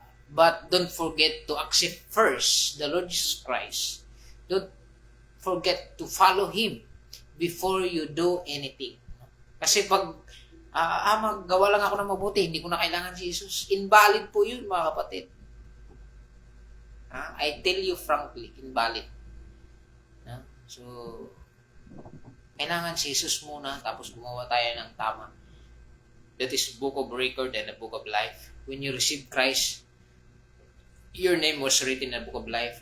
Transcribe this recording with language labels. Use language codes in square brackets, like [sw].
[en] But don't forget to accept first the Lord Jesus Christ. Don't forget to follow Him before you do anything. [tl] Kasi pag maggawa lang ako ng mabuti, hindi ko na kailangan si Jesus, invalid po yun, mga kapatid. [en] I tell you frankly, invalid. [tl] So, kailangan si Jesus muna, tapos gumawa tayo ng tama. That is book of record and the book of life. When you receive Christ, your name was written in the book of life.